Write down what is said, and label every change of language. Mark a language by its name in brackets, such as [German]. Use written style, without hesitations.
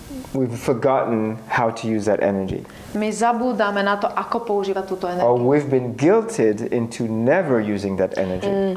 [English] we've forgotten how to use that energy. [Slovak] My zabúdame na to, ako používať túto energiu. [English] Or we've been guilted into never using that energy.